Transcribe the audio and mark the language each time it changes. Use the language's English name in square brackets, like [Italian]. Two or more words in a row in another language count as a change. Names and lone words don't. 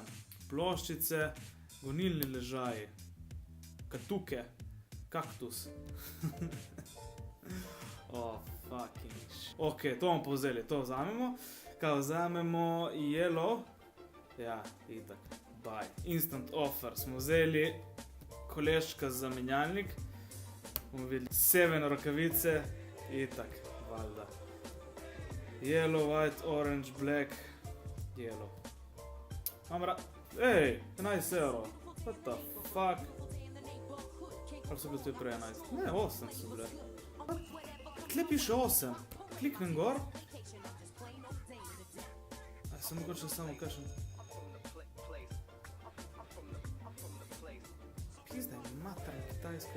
[Slovenian] Ploščice. Gonilni ležaji. Katuke. [English] Kaktus. Oh, fucking shit. [Slovenian] Ok, to bomo povzeli, to vzamemo. Kaj vzamemo? Yellow. Ja, itak. Buy. [English] Instant offer. [Slovenian] Smo vzeli koleška za menjalnik. Bomo videli 7 rokavice. Itak, valjda. [English] Yellow, white, orange, black. [Slovenian] Yellow. Ej, 11 €. [English] What the fuck? [Slovenian] Ali so bili to prej 11? Ne, 8 so bile. Tle piše 8. Kliknem gor. Sem mogoče samo kakšen. Pizdaj, materna kitajska.